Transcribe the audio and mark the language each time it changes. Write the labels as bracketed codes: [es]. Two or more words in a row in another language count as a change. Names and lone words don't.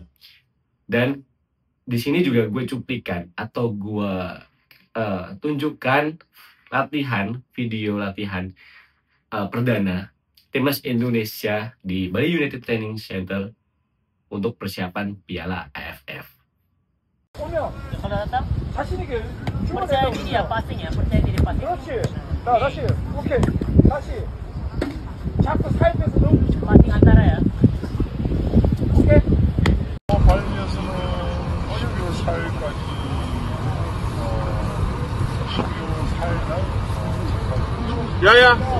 [id] Dan di sini juga gue cuplikan atau gue tunjukkan video latihan perdana timnas Indonesia di Bali United Training Center untuk persiapan Piala AFF. Kalau datang, percaya diri ya passing ya, percaya diri passing. [ko] 다시 오케이 다시 자꾸 사이드에서 좀 [id] Passing antara ya. [ko] 오케이 발리에서는 12월 4일까지 12월 4일 날 야야